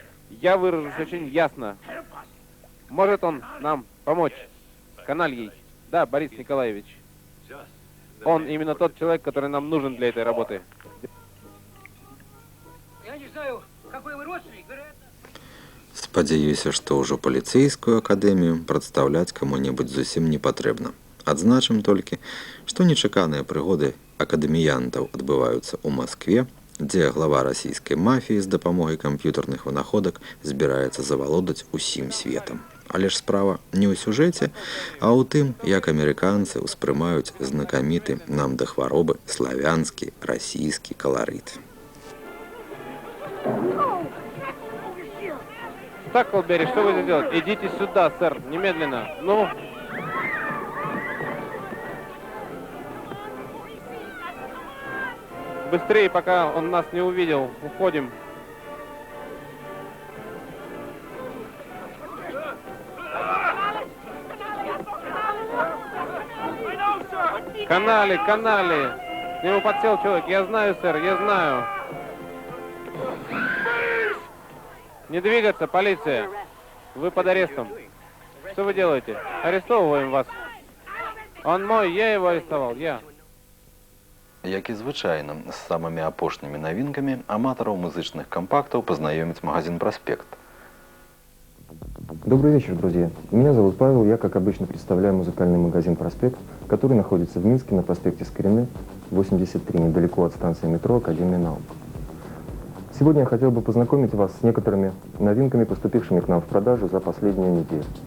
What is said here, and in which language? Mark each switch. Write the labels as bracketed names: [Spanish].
[Russian] Я выражусь очень ясно. Может он нам помочь с Канальей? Да, Борис Николаевич. Он именно тот человек, который нам нужен для этой работы. Я не знаю, какой вы родственник. [Belarusian] Спадзяюся, што ўжо паліцэйскую акадэмію прадстаўляць каму-небудзь зусім не патрэбна. Адзначым толькі, што нечаканыя прыгоды акадэміянтаў адбываюцца ў Маскве, дзе глава расійскай мафіі з дапамогай камп'ютарных вынаходак збіраецца завалодаць усім светам. Але ж справа не ў сюжэце, а ў тым, як амерыканцы ўспрымаюць знакаміты нам да хваробы славянскі, расійскі каларыт. [Russian] Так, Колбери, что вы здесь делаете? Идите сюда, сэр, немедленно. Ну. Быстрее, пока он нас не увидел. Уходим. Канали. К нему подсел человек. Я знаю, сэр, я знаю. Не двигаться, полиция. Вы под арестом. Что вы делаете? Арестовываем вас. Он мой, я его арестовал, я. [Belarusian] Як і звычайна, з самымі апошнімі навінкамі аматараў музычных кампактаў пазнаёміць магазин «Проспект». [Russian] Добрый вечер, друзья. Меня зовут Павел, я, как обычно, представляю музыкальный магазин «Проспект», который находится в Минске на проспекте Скорины, 83, недалеко от станции метро Академия наук. Сегодня я хотел бы познакомить вас с некоторыми новинками, поступившими к нам в продажу за последнюю неделю.